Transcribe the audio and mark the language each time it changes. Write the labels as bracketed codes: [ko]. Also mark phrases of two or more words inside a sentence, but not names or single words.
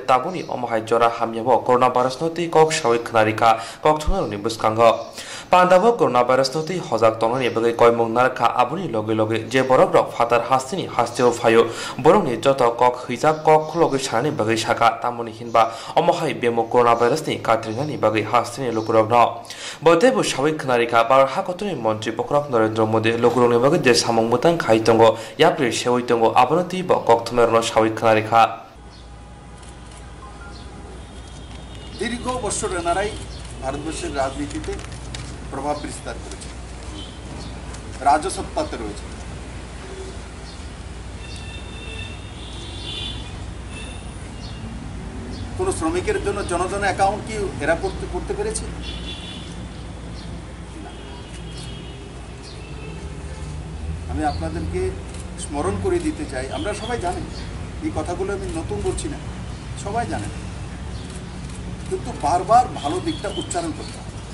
[trp] tabuni omohai jora hamyabo coronavirus noti kok shawik khnarika kokthunaroni buskango Pandavo coronavirus noti hojak tonani bagai koimong narka abuni loge je borok rok fatar hastini hasteo phayo borok ni joto kok hijak kok khloge sani bagai shaka tamoni hinba omohai bemo coronavirus ni katringani bagai hastini lokurok no bodebu shawik khnarika bar hakotoni montri pokrok Narendra Modi lokurok ni bagai je samong butang khai tongo yapri shewoi tongo abonoti bo kok thumerno shawik khnarika [bn] দীর্ঘ বছর এনারাই ভারতবর্ষের রাজনীতিতে প্রভাব বিস্তার করেছে রাজসত্তাতে রয়েছে কোন শ্রমিকের জন্য জনজন অ্যাকাউন্ট কি এরা করতে পেরেছে আমি আপনাদেরকে স্মরণ করে দিতে চাই আমরা সবাই জানি এই কথাগুলো আমি নতুন বলছি না সবাই জানেন কিন্তু বারবার ভালো দিকটা উচ্চারণ করতে হবে